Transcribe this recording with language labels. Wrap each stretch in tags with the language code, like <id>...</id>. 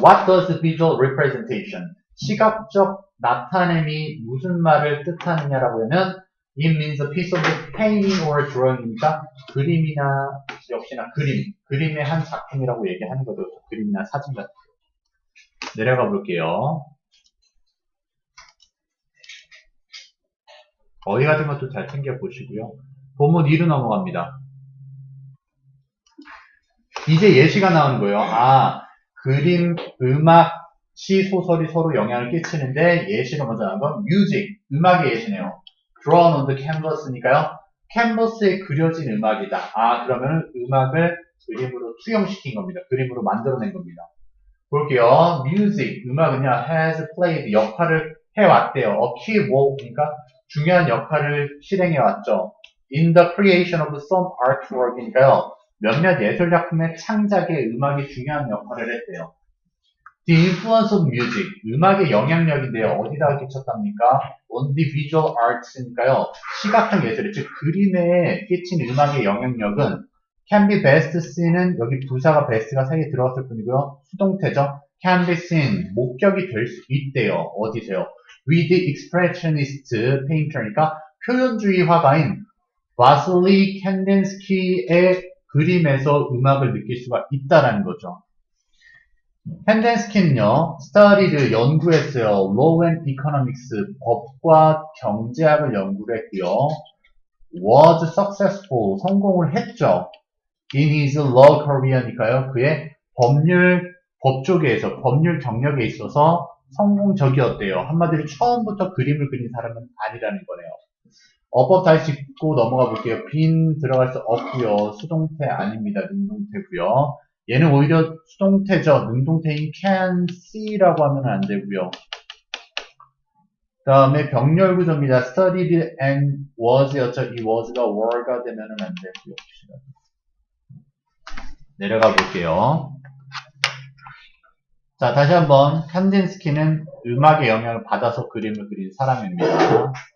<en>What does visual representation?</en> <ko>시각적 나타냄이 무슨 말을 뜻하느냐라고 하면 It means a piece of painting or drawing 이니까 그림이나 역시나 그림의 한 작품이라고 얘기하는 거죠. 그림이나 사진 같은 거. 내려가 볼게요. 어디 같은 것도 잘 챙겨 보시고요. 본문 2로 넘어갑니다. 이제 예시가 나오는 거예요. 아, 그림, 음악, 시, 소설이 서로 영향을 끼치는데 예시가 먼저 나온 건 music, 음악의 예시네요. drawn on the canvas 니까요. 캔버스에 그려진 음악이다. 아, 그러면 음악을 그림으로 투영시킨 겁니다. 그림으로 만들어낸 겁니다. 볼게요. music, 음악은요, has played, 역할을 해왔대요. a key role, 그러니까 중요한 역할을 실행해왔죠. in the creation of some artwork 이니까요. 몇몇 예술작품의 창작에 음악이 중요한 역할을 했대요. The influence of music, 음악의 영향력인데요. 어디다가 끼쳤답니까? On the visual arts 니까요. 시각적 예술, 즉 그림에 끼친 음악의 영향력은 can be best seen 은 여기 부사가 best가 사이에 들어갔을 뿐이고요. 수동태죠. can be seen, 목격이 될 수 있대요. 어디세요? with the expressionist painter 니까 표현주의 화가인 바슬리 캔덴스키의 그림에서 음악을 느낄 수가 있다라는 거죠. 캔덴스키는요, studied, 연구했어요. law and economics, 법과 경제학을 연구를 했고요. was successful, 성공을 했죠. in his law career 니까요. 그의 법 쪽에서, 법률 경력에 있어서 성공적이었대요. 한마디로 처음부터 그림을 그린 사람은 아니라는 거네요. 어법 다시 짚고 넘어가 볼게요. been 들어갈 수 없고요. 수동태 아닙니다. 능동태고요. 얘는 오히려 수동태죠. 능동태인 can see 라고 하면 안 되고요. 그 다음에 병렬 구조입니다. studied and was 였죠. 이 was가 were가 되면 안 되고요. 내려가 볼게요. 자, 다시 한번 칸딘스키는 음악의 영향을 받아서 그림을 그린 사람입니다.</ko>